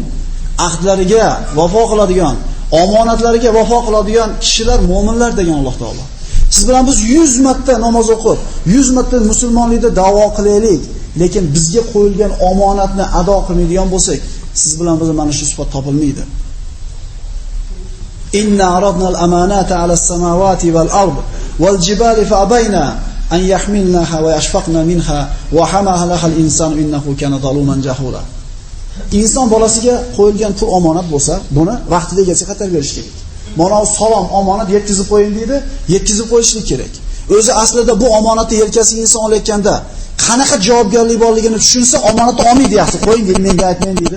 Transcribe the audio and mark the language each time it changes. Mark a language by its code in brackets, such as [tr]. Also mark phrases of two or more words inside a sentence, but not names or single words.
[uz] Ahdlariga vafo qiladigan, omonatlariga vafo qiladigan kishilar mu'minlar degan Alloh taolo. Siz bilan biz 100 marta namoz o'qib, 100 marta musulmonlikda da'vo qilaylik, lekin bizga qo'yilgan omonatni ado qilmaydigan bo'lsak, siz bilan biz mana shu sifat topilmaydi. [ar] إنا عرضنا الأمانة على السماوات والأرض والجبال فأبين أن يحملنها وأشفقن منها وحملها الإنسان إنه كان ظلوما جهولا. [uz] Inson bolasiga qo'yilgan pul omonat bo'lsa, buni vaqtida egasiga qaytarib berish kerak. Mana salom omonat yetkazib qo'ying deydi, yetkazib qo'yishlik kerak. O'zi aslida bu omonatni yelkasiga inson olayotganda qanaqa javobgarlik borligini tushunsa, omonatni olmaydi, yaxshi qo'ying deydi, menga aytmang deydi.